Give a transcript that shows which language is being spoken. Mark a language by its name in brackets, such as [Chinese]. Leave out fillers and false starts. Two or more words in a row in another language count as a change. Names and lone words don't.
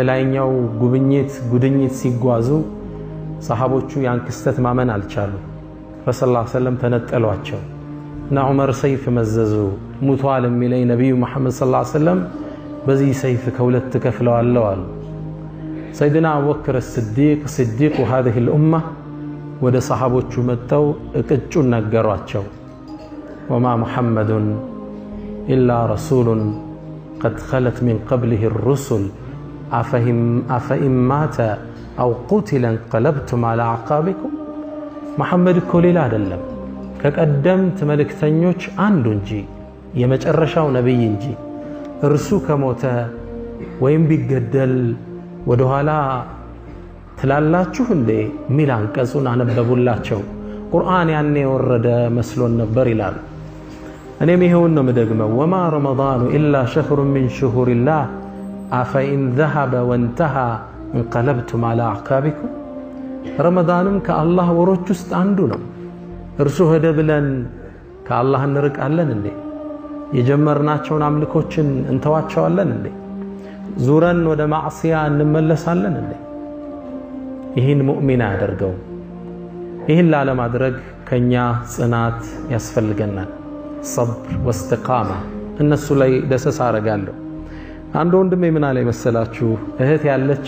[Amharic] ላይኛው ጉድኝት ሲጓዙ ሰሃቦቹ ያን ክስተት ማመን አልቻሉ ረሱላህ [Arabic] صلى الله عليه وسلم [Amharic] ተነጠሏቸው እና ዑመር ሰይፍ መዘዙ ሙቷል የሚለኝ ነብዩ መሐመድ [Arabic] صلى الله عليه وسلم [Amharic] በዚህ ሰይፍ ከሁለት ከፍለዋል አሉ ሰይድና አቡበክር ሲዲቅ [Arabic] هذه الامه [Amharic] ወደ ሰሃቦቹ መጣው እቅጩን ነገሯቸው [Arabic] وما محمد الا رسول قد خلت من قبله الرسل افهم مات او قتل انقلبتم على اعقابكم محمد [Amharic] እኮ ሌላ አይደለም ከቀደምት መልእክተኞች አንዱ እንጂ የመጨረሻው ነብይ እንጂ እርሱ ከሞተ ወይም ቢገደል ወደ ኋላ ትላላችሁ እንዴ ሚል አንቀጹን አነበቡላቸው ቁርአን ያኔ ወረደ መስሎን ነበር ይላል እኔም ይሄውን ነው መደግመው [Arabic] وما رمضان الا شهر من شهور الله افإن ذهب وانتهى انقلبتم على اعقابكم [Amharic] ረመዳንም ከአላህ ወሮች ውስጥ አንዱ ነው እርሱ ሄደ ብለን ከአላህ እንርቃለን እንዴ የጀመርናቸውን አምልኮችን እንተዋቸዋለን እንዴ ዙረን ወደ ማዕሲያ እንመለሳለን እንዴ ይህን ሙእሚን ያደርገው ይህን ለማድረግ ከኛ ጽናት ያስፈልገናል [Arabic] صبر واستقامه [Amharic] እነሱ ላይ ደሰስ አረጋለሁ አንድ ወንድሜ ምን አለ መሰላችሁ እህት ያለች